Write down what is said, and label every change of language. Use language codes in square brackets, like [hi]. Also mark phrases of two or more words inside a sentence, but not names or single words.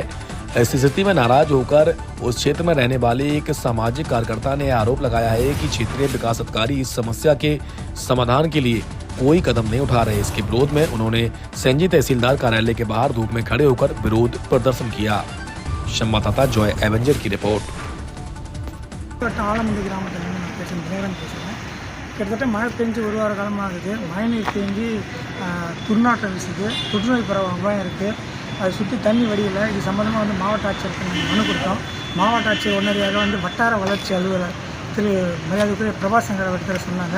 [hi] ऐसी स्थिति में नाराज होकर उस क्षेत्र में रहने वाले एक सामाजिक कार्यकर्ता ने आरोप लगाया है कि क्षेत्रीय विकास अधिकारी इस समस्या के समाधान के लिए कोई कदम नहीं उठा रहे। इसके विरोध में उन्होंने सेंजी तहसीलदार कार्यालय के बाहर धूप में खड़े होकर विरोध प्रदर्शन किया। संवाददाता जॉय एवेंजर की रिपोर्ट। [ta] ஆலமுண்டி கிராமத்தில் நான் பேசுகிறேன் கிட்டத்தட்ட மழை பெஞ்சு ஒரு வார காலமாக இருக்குது. மழைநீர் தேங்கி துர்நாற்றம் வீசுது, தொற்றுநோய் பரவ அபாயம் இருக்குது. அதை சுற்றி தண்ணி வடியில் இது சம்மந்தமாக மாவட்ட ஆட்சியருக்கு மனு கொடுத்தோம். மாவட்ட ஆட்சியர் உடனடியாக வட்டார வளர்ச்சி அலுவலர் திரு மரியாதைக்குரிய பிரபாசங்கர் அவர்கிட்ட சொன்னாங்க.